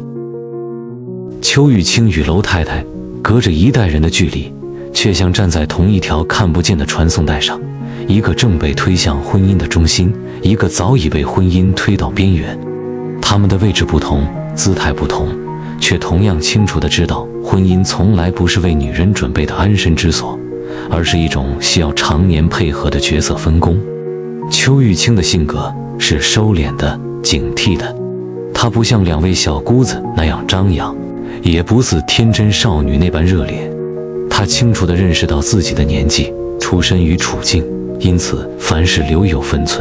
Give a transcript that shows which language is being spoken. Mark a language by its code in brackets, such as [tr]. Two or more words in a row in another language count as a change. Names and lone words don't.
[zh] 邱玉清與樓太太隔着一代人的距離，卻像站在同一條看不見的傳送帶上，一個正被推向婚姻的中心，一個早已被婚姻推到邊緣。他們的位置不同，姿態不同，卻同樣清楚地知道，婚姻從來不是為女人準備的安身之所，而是一種需要常年配合的角色分工。邱玉清的性格是收斂的、警惕的，她不像兩位小姑子那樣張揚，也不似天真少女那般熱烈。她清楚地認識到自己的年紀、出身與處境，因此凡事留有分寸。